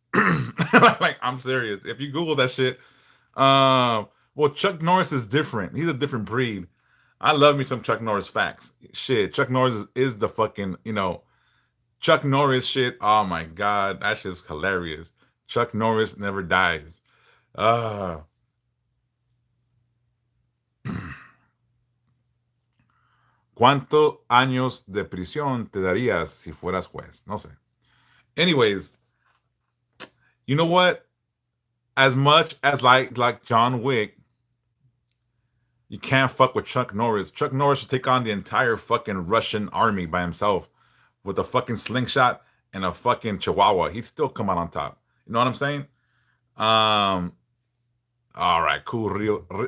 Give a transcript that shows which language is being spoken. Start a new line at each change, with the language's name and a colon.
English: Like, I'm serious. If you Google that shit, well, Chuck Norris is different. He's a different breed. I love me some Chuck Norris facts. Shit, Chuck Norris is the fucking, Chuck Norris shit. Oh my god, that shit's hilarious. Chuck Norris never dies.
Spanish: Uh ¿Cuántos años de prisión te darías si fueras juez? No sé.
English: Anyways, you know what? As much as like John Wick, you can't fuck with Chuck Norris. Chuck Norris should take on the entire fucking Russian army by himself with a fucking slingshot and a fucking chihuahua. He'd still come out on top. You know what I'm saying? Um, all right, cool, real.